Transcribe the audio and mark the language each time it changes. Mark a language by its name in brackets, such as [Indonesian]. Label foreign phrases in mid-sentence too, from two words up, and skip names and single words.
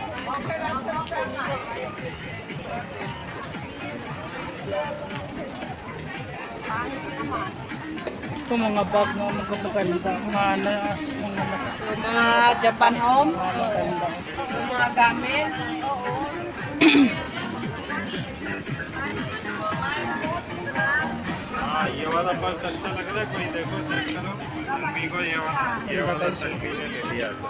[Filipino] Ito mga bag na magaganda. Mga Japan home. Maganda. Mga gamit. [Hindi] ये वाला बस अच्छा लग रहा है कोई देखो चेक करो मम्मी को ये वाला सेल्फी ले लिया